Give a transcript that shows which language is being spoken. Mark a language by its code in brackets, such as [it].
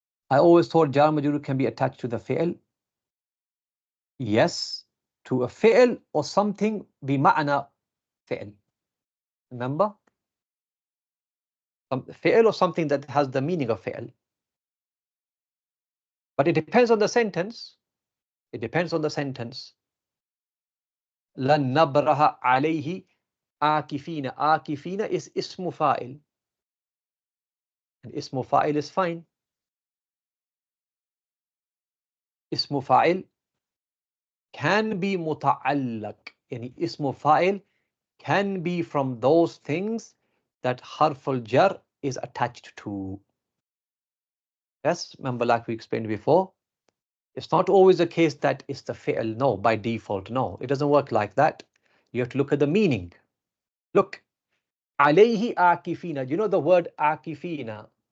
[en] I always thought jar majrur can be attached to the fi'l. Yes, to a fi'l or something bima'na fi'l. Remember? Fi'l or something that has the meaning of fi'l. But it depends on the sentence. It depends on the sentence. [ar] لن نبرح عليه عاكفين. عاكفين [en] is [ar] اسم فاعل. [en] And اسم فاعل is fine. [ar] اسم فاعل [en] can be [ar] متعلق. يعني [en] اسم فاعل can be from those things that harf al-jar is attached to. Yes, remember like we explained before, it's not always the case that it's the fi'l, no, by default, no. It doesn't work like that. You have to look at the meaning. Look, alayhi akifina. Do you know the word akifina?